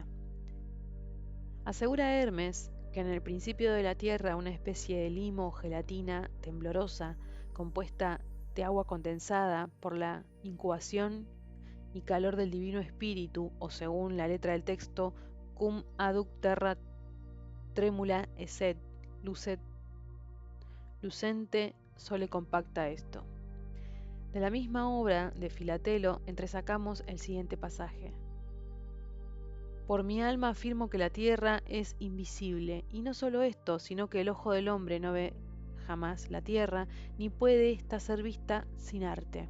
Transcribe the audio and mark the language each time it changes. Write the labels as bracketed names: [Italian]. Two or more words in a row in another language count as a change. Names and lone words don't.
[Spanish] Asegura Hermes que en el principio de la Tierra una especie de limo o gelatina temblorosa, compuesta de agua condensada por la incubación y calor del Divino Espíritu, o según la letra del texto, [Latin] cum aduc terra tremula esset, lucente sole compacta esto. [Spanish] De la misma obra de Filatelo entresacamos el siguiente pasaje. Por mi alma afirmo que la tierra es invisible, y no solo esto, sino que el ojo del hombre no ve jamás la tierra, ni puede ésta ser vista sin arte.